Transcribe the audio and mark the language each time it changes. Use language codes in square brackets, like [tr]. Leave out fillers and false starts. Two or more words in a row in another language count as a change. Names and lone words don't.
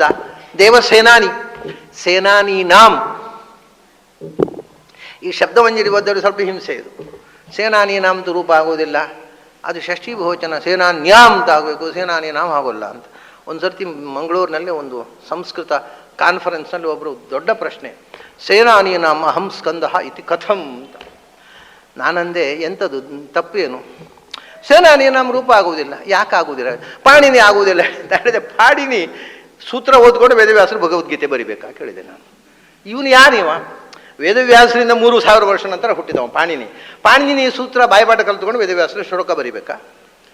[kn] ದೇವಸೇನಾನಿ, ಸೇನಾನೀನಾಂ. ಈ ಶಬ್ದವಂಜರಿ ಓದೋದು ಸ್ವಲ್ಪ ಹಿಂಸೆ ಇದು. ಸೇನಾನೀನಾಂ ಅಂತ ರೂಪ ಆಗೋದಿಲ್ಲ, ಅದು ಷಷ್ಠಿ ಬಹುವಚನ, ಸೇನಾನ್ಯಾಂ ಅಂತ ಆಗಬೇಕು, ಸೇನಾನೀನಾಂ ಆಗೋಲ್ಲ ಅಂತ. ಒಂದು ಸರ್ತಿ ಮಂಗಳೂರಿನಲ್ಲಿ ಒಂದು ಸಂಸ್ಕೃತ ಕಾನ್ಫರೆನ್ಸ್ನಲ್ಲಿ ಒಬ್ಬರು ದೊಡ್ಡ ಪ್ರಶ್ನೆ, [sa] ಸೇನಾನೀನಾಂ ಅಹಂ ಸ್ಕಂದಃ ಇತಿ ಕಥಂ [kn] ಅಂತ. ನಾನಂದೆ, ಎಂಥದ್ದು ತಪ್ಪೇನು? ಸೇನಾನೀನಾಂ ರೂಪ ಆಗುವುದಿಲ್ಲ. ಯಾಕೆ ಆಗುವುದಿಲ್ಲ? ಪಾಣಿನಿ ಆಗುವುದಿಲ್ಲ ಅಂತ ಹೇಳಿದೆ. ಪಾಣಿನಿ ಸೂತ್ರ ಓದ್ಕೊಂಡು ವೇದವ್ಯಾಸರು ಭಗವದ್ಗೀತೆ ಬರಿಬೇಕಾ ಕೇಳಿದೆ ನಾನು. ಇವನು ಯಾರಿವ? ವೇದವ್ಯಾಸರಿಂದ 3000 ವರ್ಷ ನಂತರ ಹುಟ್ಟಿದವ ಪಾಣಿನಿ ಸೂತ್ರ ಬಾಯ್ಪಾಠ ಕಲ್ತ್ಕೊಂಡು ವೇದವ್ಯಾಸರು ಶ್ಲೋಕ ಬರಿಬೇಕಾ?